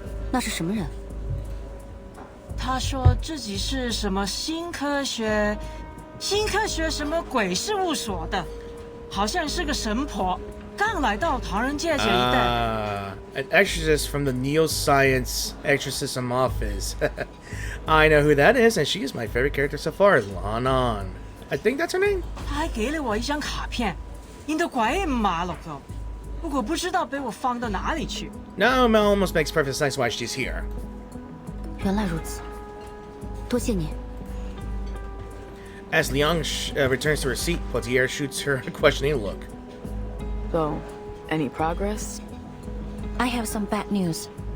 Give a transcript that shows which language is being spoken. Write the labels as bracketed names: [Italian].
[Chinese] 那是什么人？他说自己是什么新科学什么鬼事务所的。好像是个神婆，刚来到唐人街这一带。 [English] An exorcist from the Neoscience Exorcism Office. I know who that is, and she is my favorite character so far, Lanan. I think that's her name. [Chinese] 他还给了我一张卡片，印得怪马了个，不过不知道被我放到哪里去。 [English] Now Mel almost makes perfect sense why she's here. [Chinese] 原来如此，多谢你。 [English] As Liang returns to her seat, Portier shoots her a questioning look. So, any progress? I have some bad news.